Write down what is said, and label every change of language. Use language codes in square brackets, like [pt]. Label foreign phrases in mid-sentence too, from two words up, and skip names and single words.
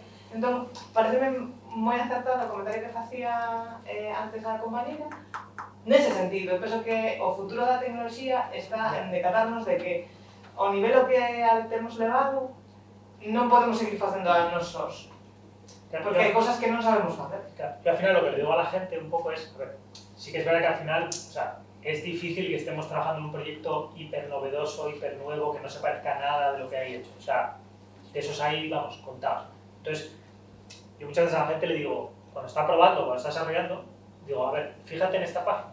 [gl] Entón, pareceme moi acertado o comentario que facía antes a compañera nese sentido. Eu penso que o futuro da tecnoloxía está en decatarnos de que ao nivel que temos levado non podemos seguir facendo a nos sós, porque hai cosas que non sabemos facer. [es] Y al final lo que le digo a la gente un poco es, a ver, sí que es verdad que al final, o sea, es difícil que estemos trabajando en un proyecto hiper novedoso, hiper nuevo, que no se parezca a nada de lo que hay hecho. O sea, de esos ahí, vamos, contados. Entonces, yo muchas veces a la gente le digo, cuando está probando, cuando está desarrollando, digo, a ver, fíjate en esta página.